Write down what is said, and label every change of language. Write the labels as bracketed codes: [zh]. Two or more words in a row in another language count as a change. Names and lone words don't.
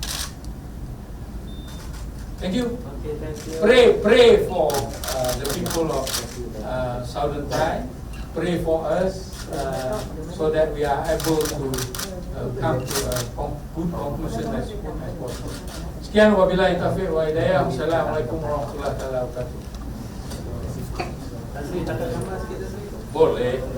[en] Thank you. Okay, thank you. Pray for the people of Southern Thai. Pray for us so that we are able to come to a good conclusion as soon as possible. [ar] Sekian وبالله التوفيق والهداية. السلام عليكم ورحمة الله وبركاته. [ms] Boleh.